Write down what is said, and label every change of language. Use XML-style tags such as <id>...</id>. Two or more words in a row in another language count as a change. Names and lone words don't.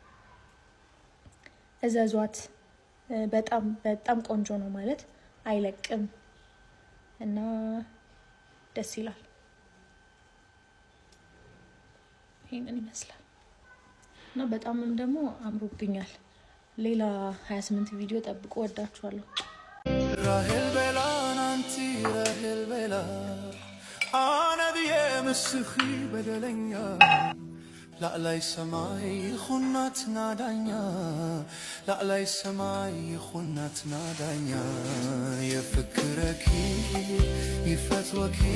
<am>እዘዟት። በጣም በጣም ቆንጆ ነው ማለት አይለቅም እና ደስ ይላል። ይሄንን ይመስላል እና በጣምም ደግሞ አምሮብኛል። ሌላ 28 ቪዲዮ ጠብቁ። ወዳችኋለሁ።</am> <ti>ራሄል ቤላ ናንቲ ራሄል ቤላ አነብየ ምስኺ በደለኛ ላዕላይ ሰማይ ይኹናት ናዳኛ ላዕላይ ሰማይ ይኹናት ናዳኛ የፍክረኪ ይፈትወኪ</ti>